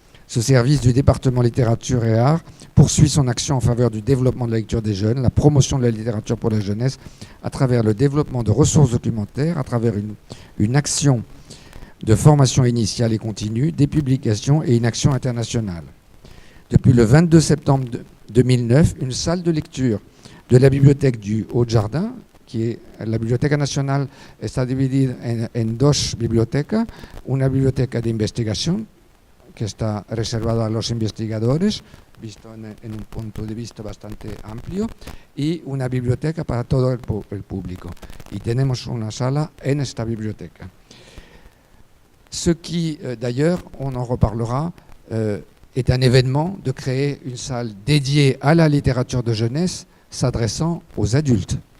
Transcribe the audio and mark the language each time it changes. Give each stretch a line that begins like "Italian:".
French: Ce service du département littérature et art poursuit son action en faveur du développement de la lecture des jeunes, la promotion de la littérature pour la jeunesse à travers le développement de ressources documentaires, à travers une action de formation initiale et continue, des publications et une action internationale. Depuis le 22 septembre 2009, une salle de lecture de la bibliothèque du Haut-Jardin, qui est
Spanish: la Biblioteca Nacional, está dividida en dos bibliotecas, una biblioteca de investigación, que está reservada a los investigadores, visto en un punto de vista bastante amplio, y una biblioteca para todo el público. Y tenemos una sala en esta biblioteca.
French: Ce qui, d'ailleurs, on en reparlera, est un événement de créer une salle dédiée à la littérature de jeunesse s'adressant aux adultes.